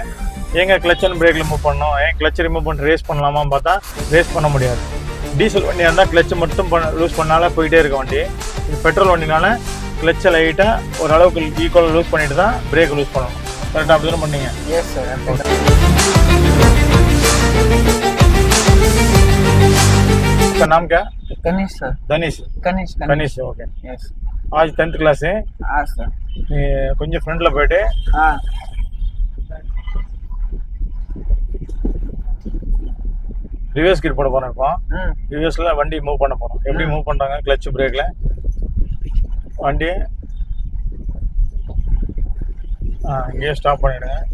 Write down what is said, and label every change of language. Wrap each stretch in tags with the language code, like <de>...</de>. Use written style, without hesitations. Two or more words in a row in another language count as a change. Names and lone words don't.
<ta>ஏங்க</ta> <en>clutch and brake</en> <ta>மூவ் பண்ணோம், ஏன்</ta> <en>clutch remove</en> <ta>பண்ணி ரேஸ் பண்ணலாமான்னு பார்த்தா ரேஸ் பண்ண முடியாது. டீசல் வண்டியாக இருந்தால் கிளச்சை மட்டும் லூஸ் பண்ணால போயிட்டே இருக்க வண்டி. இது பெட்ரோல் வண்டினால கிளச்சை லைட்டாக ஓரளவுக்கு ஈக்குவலாக லூஸ் பண்ணிட்டு தான் பிரேக் லூஸ் பண்ணணும். கரெக்டாக அப்படி தானே பண்ணீங்க?</ta> <en>yes sir.</en> <hi>आपका नाम क्या? कनिष सर. धनीश. कनिष ओके. यस. आज 10th क्लास है. हाँ सर.</hi> <ta>கொஞ்சம் ஃப்ரண்ட்ல போயிட்டு</ta> <en>reverse gear</en> <ta>போட போறோம். இப்போ ரிவர்ஸ்ல வண்டி மூவ் பண்ண போறோம். எப்படி மூவ் பண்றாங்க</ta> <en>clutch brake</en> <ta>வண்டி இங்கே ஸ்டாப் பண்ணிடுங்க.</ta>